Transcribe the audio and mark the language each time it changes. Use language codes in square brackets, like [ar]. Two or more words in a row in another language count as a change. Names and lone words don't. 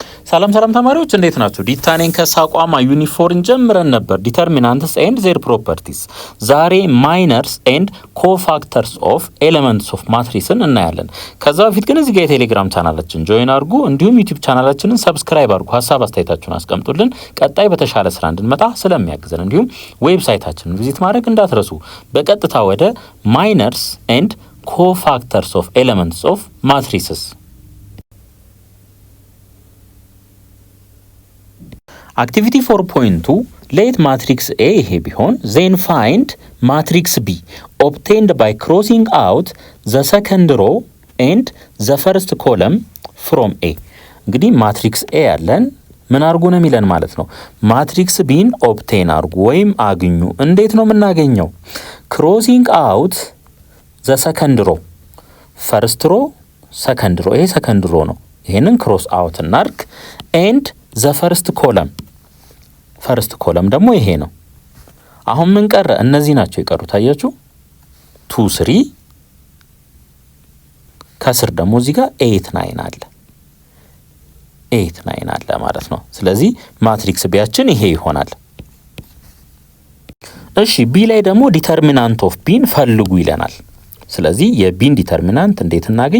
[am] ሰላም ተማሪዎች እንዴት ናችሁ? ዲታኔን ከሳቋማ ዩኒፎርን ጀምረን ነበር [en] determinants and their properties። [am] ዛሬ [en] minors and cofactors of elements of matrices [am] እናያለን። ከዛ በፊት ግን እዚህ ጋር የቴሌግራም ቻናላችን ጆይን አድርጉ፣ እንዲሁም ዩቲዩብ ቻናላችንን ሰብስክራይብ አድርጉ። ሀሳብ አስተያየታችሁን አስቀምጡልን፣ ቀጣይ በተሻለ ስራ እንድንመጣ ስለሚያግዘን። እንዲሁም ዌብሳይታችንን ቪዚት ማድረግ እንዳትረሱ። በቀጥታ ወደ [en] minors and cofactors of elements of matrices Activity 4.2 let matrix A [am] ይሄ ቢሆን [en] then find matrix B obtained by crossing out the second row and the first column from A። [am] እንግዲህ ማትሪክስ A ያለን ምን አርጉ ነው የሚለን ማለት ነው። ማትሪክስ Bን ኦብቴን አርጉ ወይም አግኙ። እንዴት ነው የምናገኘው? [en] crossing out the second row first row second row ይሄ second row ነው። ይሄንን cross out እናርግ and the first column [am] ፈርስት ኮለም ደግሞ ይሄ ነው። አሁን ምን ቀረ? እነዚህ ናቸው የቀሩት። አያችሁ 2 3 ከስር ደግሞ እዚህ ጋር 8 9 አለ 8 9 አለ ማለት ነው። ስለዚህ ማትሪክስ ቢያችን ይሄ ይሆናል። እሺ ቢ ላይ ደግሞ [en] determinant of B [am] ፈልጉ ይለናል። ስለዚህ የቢን ዲተርሚናንት እንዴት እናገኝ?